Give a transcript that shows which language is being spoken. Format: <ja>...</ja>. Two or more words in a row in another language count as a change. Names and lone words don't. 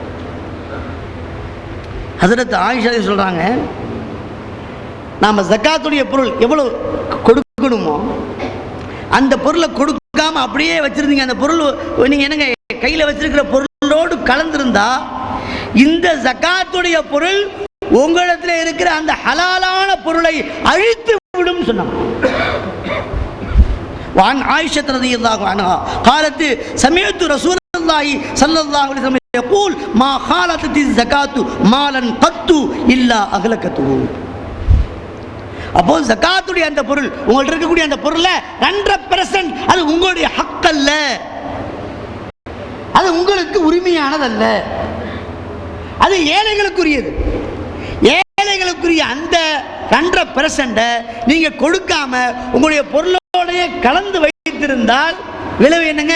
<ta>ஹஸரத் ஆயிஷா சொல்கிறாங்க, நாம் ஜக்காத்துடைய பொருள் எவ்வளோ கொடுக்கணுமோ அந்த பொருளை கொடுக்காம அப்படியே வச்சுருந்தீங்க, அந்த பொருள் நீங்கள் என்னங்க கையில் வச்சிருக்கிற பொருளோடு கலந்துருந்தா இந்த ஜக்காத்துடைய பொருள் உங்களிடத்தில் இருக்கிற அந்த ஹலாலான பொருளை அழித்து விடும் சொன்னாங்க.</ta> <ar>وعن عائشة رضي الله عنها قالت سمعت رسول الله صلى الله عليه وسلم يقول ما خالطت الزكاة مالا قط إلا أغلقته.</ar> <ta>அப்போ ஜகாத்துடைய அந்த பொருள் உங்கள்ட்ட இருக்கக்கூடிய அந்த பொருளை 100% அது உங்களுடைய ஹக் அல்ல, அது உங்களுக்கு உரிமையானதல்ல, அது ஏழைகளுக்குரியது. ஏழைகளுக்குரிய அந்த 100% நீங்க கொடுக்காம உங்களுடைய பொருளோடைய கலந்து வைத்திருந்தால் விளைவு என்னங்க?</ta>